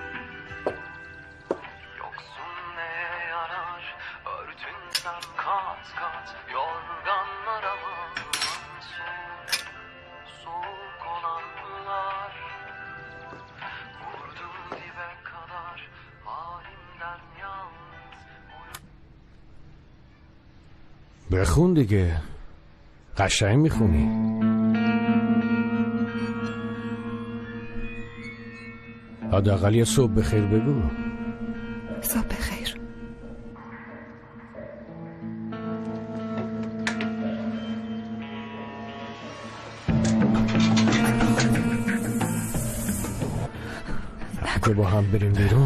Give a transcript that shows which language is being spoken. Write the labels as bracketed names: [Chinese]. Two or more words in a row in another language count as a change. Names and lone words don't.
[Turkish] Yoksun neye yarar? Örtünsem kat kat yorganlara mı? Soğuk, soğuk olanlar. Vurdum dibe kadar halimden yalnız. [Persian] بخون دیگه قشنگ میخونی. حداقل یه صبح بخیر بگو. صبح بخیر. که با هم بریم بیرون.